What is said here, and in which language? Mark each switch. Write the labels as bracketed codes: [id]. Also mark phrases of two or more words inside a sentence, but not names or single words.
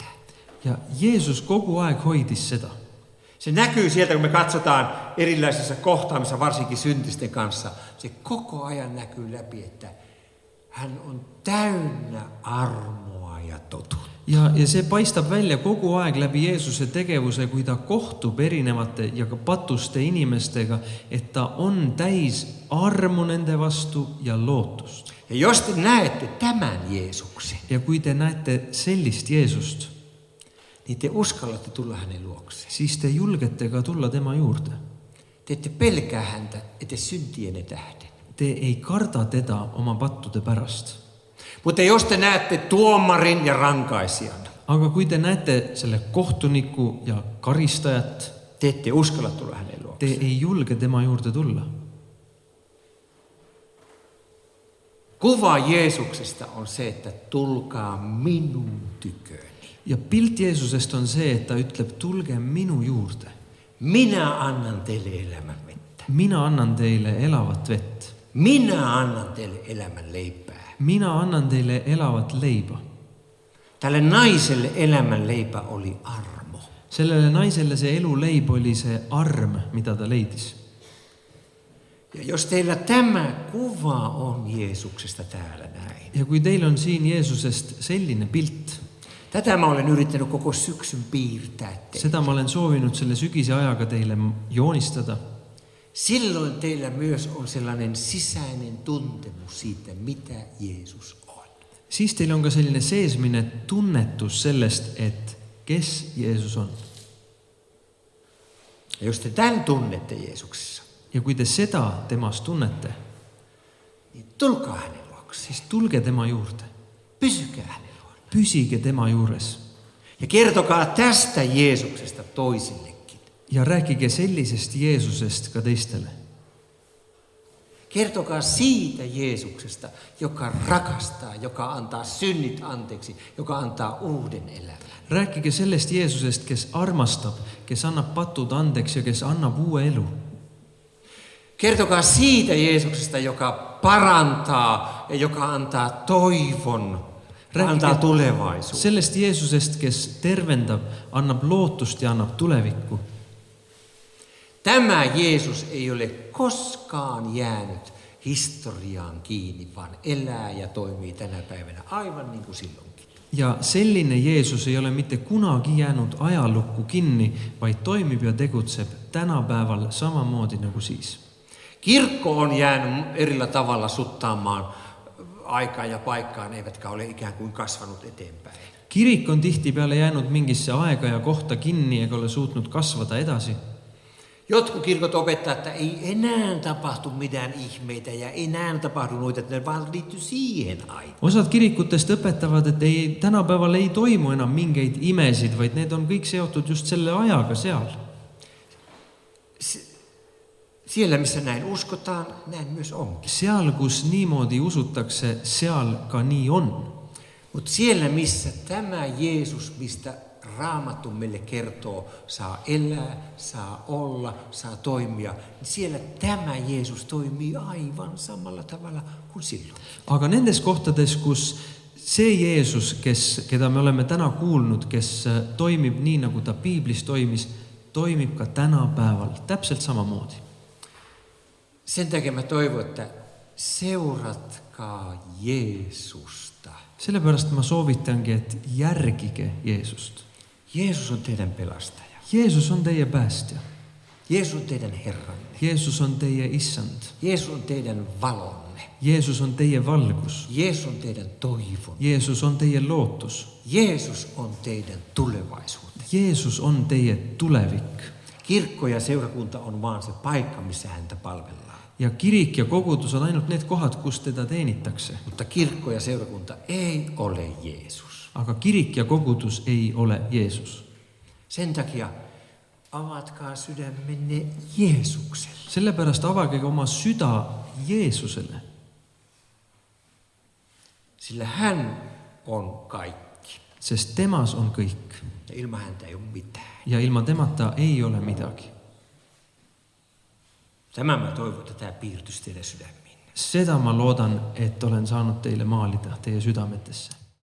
[et] Ja Jeesus kogu aeg hoidis seda. [fi] Se näkyy sieltä, kun me katsotaan erilaisissa kohtaamissa, varsinkin syntisten kanssa. Se koko ajan näkyy läpi, että hän on täynnä armoa ja totuutta. [et] Ja see paistab välja kogu aeg läbi Jeesuse tegevuse, kui ta kohtub erinevate ja ka patuste inimestega, et ta on täis armu nende vastu ja lootust. [fi] Ja jos te näette tämän Jeesuksen, [et] Ja kui te näete sellist Jeesust, [fi] niin te uskallatte tulla hänen luokseen. [et] siis te julgete ka tulla tema juurde. [fi] Te ette pelkää häntä, ette syntienne tähden. [et] Te ei karda teda oma pattude pärast. [fi] Mutta jos te näette tuomarin ja rankaisijan, [et] Aga kui te näete selle kohtuniku ja karistajat, [fi] te ette uskalla tulla hänen te luokseen. [et] ei julge tema juurde tulla. [fi] Kuva Jeesuksesta on se, että tulkaa minun tyköni. [et] Ja pilt Jeesusest on see, et ta ütleb, tulge minu juurde. [fi] Minä annan teille elämän vettä. [et] Mina annan teile elavat vett. [fi] Minä annan teille elämän leipää. [et] Mina annan teile elavat leiba. [fi] Tälle naiselle elämän leipä oli armo. [et] Sellele naiselle see eluleib oli see arm, mida ta leidis. [fi] Ja jos teillä tämä kuva on Jeesuksesta täällä näin. [et] Ja kui teil on siin Jeesusest selline pilt, [fi] Tätä mä olen yrittänyt koko syksyn piirtää teille. [et] seda ma olen soovinud selle sügise ajaga teile joonistada, [fi] Silloin teillä myös on sellainen sisäinen tuntemus siitä, mitä Jeesus on. [et] siis teil on ka selline seesmine tunnetus sellest, et kes Jeesus on. [fi] Ja jos te tämän tunnette Jeesuksessa, [et] Ja kui te seda temast tunnete, [fi] niin tulkaa hänen luokseen. [et] siis tulge tema juurde. [fi] Pysykää hänen luona. [et] Pysige tema juures. [fi] Ja kertokaa tästä Jeesuksesta toisillekin. [et] Ja rääkige sellisest Jeesusest ka teistele. [fi] Kertokaa siitä Jeesuksesta, joka rakastaa, joka antaa synnit anteeksi, joka antaa uuden elämän. [et] Rääkige sellest Jeesusest, kes armastab, kes annab patud andeks ja kes annab uue elu. [fi] Kertokaa siitä Jeesuksesta, joka parantaa ja joka antaa toivon, antaa tulevaisuuden. [et] Sellest Jeesusest, kes tervendab, annab lootust ja annab tulevikku. [fi] Tämä Jeesus ei ole koskaan jäänyt historiaan kiinni, vaan elää ja toimii tänä päivänä aivan niin kuin silloinkin. [et] Ja selline Jeesus ei ole mitte kunagi jäänud ajalukku kinni, vaid toimib ja tegutseb tänapäeval samamoodi nagu siis. [fi] Kirkko on jäänyt erillä tavalla suttaamaan aikaan ja paikkaan, eivätkä ole ikään kuin kasvanut eteenpäin. [et] Kirik on tihtipeale jäänud mingisse aega ja kohta kinni ega ole suutnud kasvada edasi. [fi] Jotkut kirkot opettaa, että ei enää tapahtu mitään ihmeitä ja ei enää tapahdu noita, että ne vaan liittyy siihen aikaan. [et] Osad kirikutest õpetavad, et tänapäeval ei toimu enam mingeid imesid, vaid need on kõik seotud just selle ajaga seal. [fi] Siellä, missä näin uskotaan, näin myös onkin. [et] Seal, kus niimoodi usutakse, seal ka nii on. [fi] Mutta siellä, missä tämä Jeesus, mistä Raamattu meille kertoo, saa elää, saa olla, saa toimia, niin siellä tämä Jeesus toimii aivan samalla tavalla kuin silloin. [et] Aga nendes kohtades, kus see Jeesus, keda me olemme täna kuulnud, kes toimib nii, nagu ta piiblis toimib ka tänapäeval täpselt samamoodi. [fi] Sen takia mä toivon, että seuratkaa Jeesusta. [et] Sellepärast ma soovitangi, et järgige Jeesust. [fi] Jeesus on teidän pelastaja. [et] Jeesus on teie päästja. [fi] Jeesus on teidän Herranne. [et] Jeesus on teie issand. [fi] Jeesus on teidän valonne. [et] Jeesus on teie valgus. [fi] Jeesus on teidän toivon. [et] Jeesus on teie lootus. [fi] Jeesus on teidän tulevaisuutenne. [et] Jeesus on teie tulevik. [fi] Kirkko ja seurakunta on vaan se paikka, missä häntä palvellaan. [et] Ja kirik ja kogudus on ainult need kohad, kus teda teenitakse. [fi] Mutta kirkko ja seurakunta ei ole Jeesus. [et] Aga kirik ja kogudus ei ole Jeesus. [fi] Sen takia avatkaa sydämenne Jeesukselle. [et] Sellepärast avage oma süda Jeesuselle. [fi] Sillä hän on kaikki. [et] Sest temas on kõik. [fi] Ja ilman häntä ei ole mitään. [et] Ja ilman temata ei ole midagi. [fi] Tämä mä toivon, että tämä piirtyisi teidän sydämiin. [et] Seda ma loodan, et olen saanud teile maalida teie südametesse.